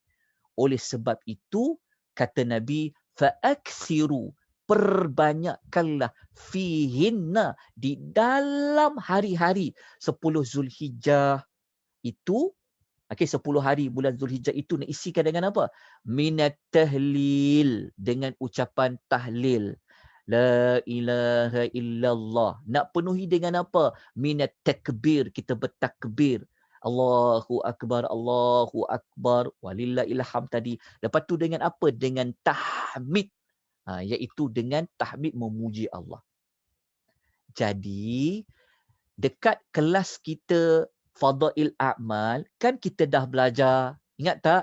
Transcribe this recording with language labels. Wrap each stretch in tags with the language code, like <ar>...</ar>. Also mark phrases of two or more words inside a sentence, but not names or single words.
<ms>Oleh sebab itu, kata Nabi, fa'aksiru, perbanyakkanlah fihinna, di dalam hari-hari 10 Zulhijjah itu. Okey, 10 hari bulan Zulhijjah itu nak isikan dengan apa? Minat tahlil, dengan ucapan tahlil.</ms> <ar>لا إله إلا الله.</ar> <ms>Nak penuhi dengan apa? Minat takbir, kita bertakbir.</ms> <ar>الله أكبر، الله أكبر، ولله الحمد tadi.</ar> <ms>Lepas tu dengan apa? Dengan tahmid. Iaitu dengan tahmid memuji Allah. Jadi, dekat kelas kita Fadail A'mal, kan kita dah belajar, ingat tak?</ms>